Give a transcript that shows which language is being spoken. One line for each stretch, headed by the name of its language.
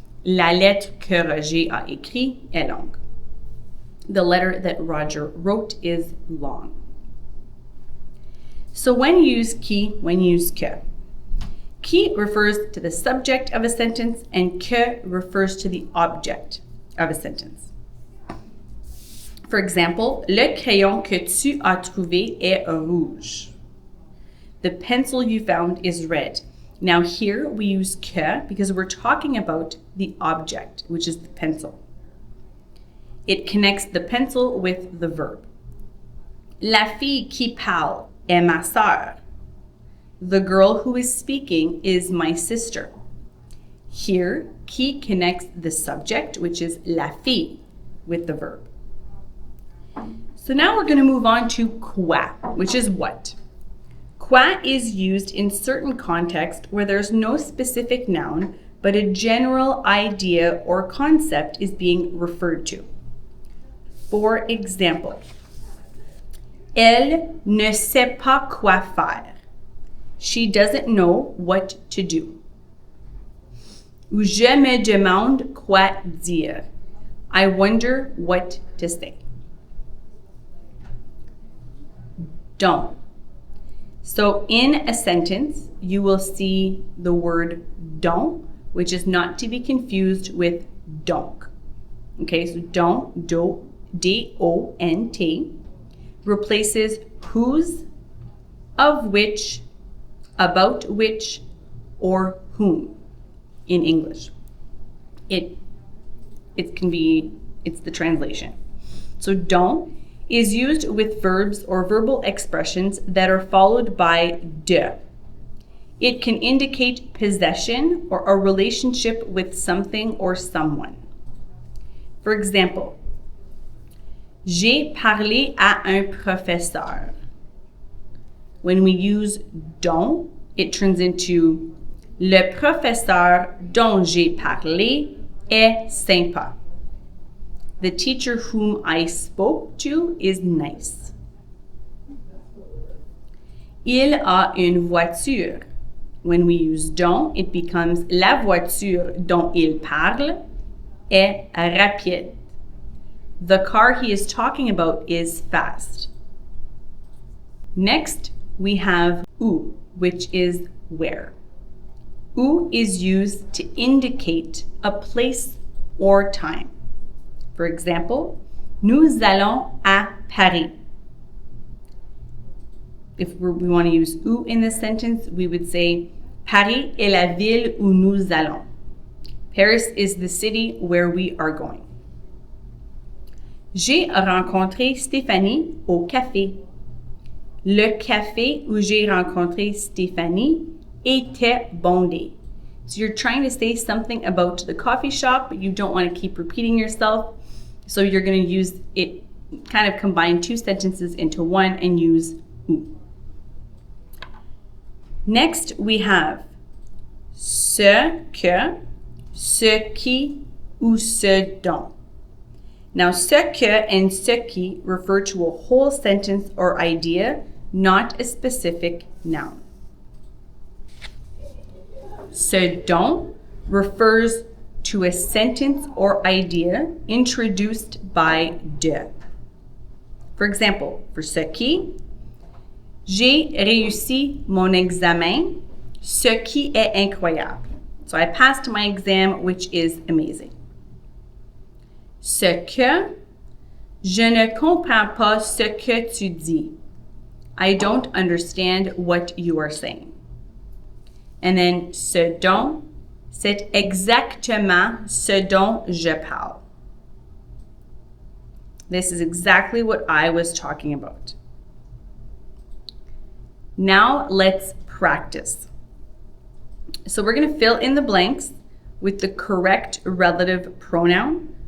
French: La lettre que Roger a écrit est longue.
English: The letter that Roger wrote is long. So when you use qui, when you use que. Qui refers to the subject of a sentence and que refers to the object of a sentence. For example,
French: le crayon que tu as trouvé est rouge.
English: The pencil you found is red. Now here we use que because we're talking about the object, which is the pencil. It connects the pencil with the verb.
French: La fille qui parle est ma sœur.
English: The girl who is speaking is my sister. Here, qui connects the subject, which is la fille, with the verb. So now we're going to move on to quoi, which is what. Quoi is used in certain contexts where there's no specific noun, but a general idea or concept is being referred to. For example,
French: elle ne sait pas quoi faire.
English: She doesn't know what to do.
French: Ou je me demande quoi dire.
English: I wonder what to say. Don't. So in a sentence, you will see the word don't, which is not to be confused with donc. Okay, so don't, D-O-N-T, replaces whose, of which, about which, or whom in English. It's the translation. So don't is used with verbs or verbal expressions that are followed by de. It can indicate possession or a relationship with something or someone. For example,
French: j'ai parlé à un professeur.
English: When we use dont, it turns into
French: le professeur dont j'ai parlé est sympa.
English: The teacher whom I spoke to is nice.
French: Il a une voiture.
English: When we use dont, it becomes
French: la voiture dont il parle est rapide.
English: The car he is talking about is fast. Next, we have où, which is where. Où is used to indicate a place or time. For example,
French: nous allons à Paris.
English: If we want to use où in this sentence, we would say
French: Paris est la ville où nous allons.
English: Paris is the city where we are going.
French: J'ai rencontré Stéphanie au café. Le café où j'ai rencontré Stéphanie était bondé.
English: So you're trying to say something about the coffee shop, but you don't want to keep repeating yourself. So you're going to use it, kind of combine two sentences into one and use où. Next, we have ce que, ce qui, ou ce dont. Now, ce que and ce qui refer to a whole sentence or idea, not a specific noun. Ce dont refers to a sentence or idea introduced by de. For example, for
French: ce qui, j'ai réussi mon examen, ce qui est incroyable.
English: So I passed my exam, which is amazing.
French: Ce que, je ne comprends pas ce que tu dis.
English: I don't understand what you are saying. And then
French: ce dont, c'est exactement ce dont je parle.
English: This is exactly what I was talking about. Now let's practice. So we're going to fill in the blanks with the correct relative pronoun.